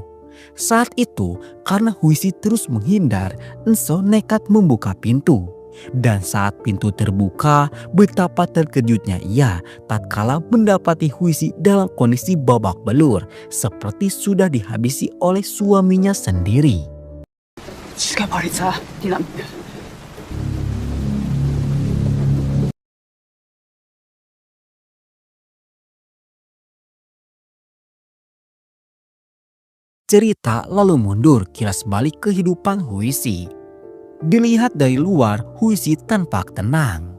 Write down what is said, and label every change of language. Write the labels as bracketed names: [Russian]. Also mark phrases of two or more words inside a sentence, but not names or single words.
[Indonesian] Saat itu karena Huisi terus menghindar, Enso nekat membuka pintu. Dan saat pintu terbuka, betapa terkejutnya ia tatkala mendapati Huisi dalam kondisi babak belur seperti sudah dihabisi oleh suaminya sendiri. [Korean] 죽여버리자, 네 남편. [Indonesian] Cerita lalu mundur kilas balik kehidupan Huisi. Dilihat dari luar, Huisi tampak tenang.